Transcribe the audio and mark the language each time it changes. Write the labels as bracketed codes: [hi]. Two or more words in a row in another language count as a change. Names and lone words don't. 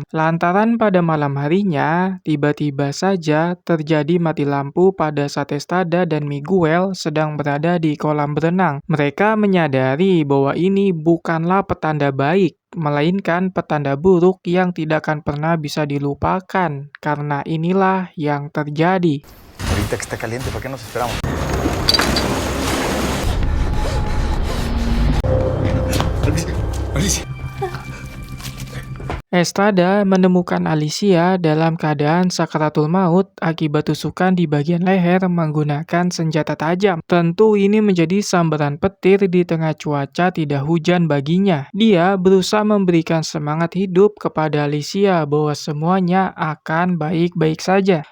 [id] Lantaran pada malam harinya, tiba-tiba saja terjadi mati lampu pada saat Estrada dan Miguel sedang berada di kolam berenang. Mereka menyadari bahwa ini bukanlah petanda baik, melainkan petanda buruk yang tidak akan pernah bisa dilupakan. Karena inilah yang terjadi. [es] Ahorita que está caliente, ¿por qué nos esperamos? Alicia. [id] Estrada menemukan Alicia dalam keadaan sakaratul maut akibat tusukan di bagian leher menggunakan senjata tajam. Tentu ini menjadi sambaran petir di tengah cuaca tidak hujan baginya. Dia berusaha memberikan semangat hidup kepada Alicia bahwa semuanya akan baik-baik saja.